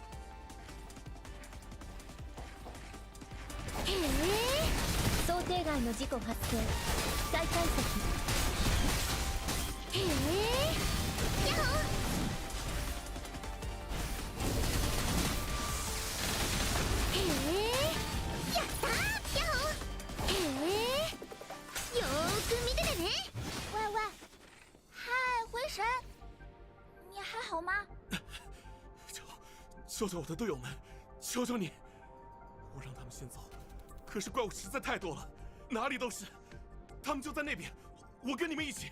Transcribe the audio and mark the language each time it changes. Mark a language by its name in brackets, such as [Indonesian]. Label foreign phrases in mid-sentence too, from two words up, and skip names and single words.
[Japanese] 想定外の事故発生。再解析。呀吼！やったー！呀吼！よーく見ててね。 [Chinese] 喂喂，嗨，回神，你还好吗？救救我的队友们，求求你！我让他们先走，可是怪物实在太多了，哪里都是。他们就在那边，我跟你们一起。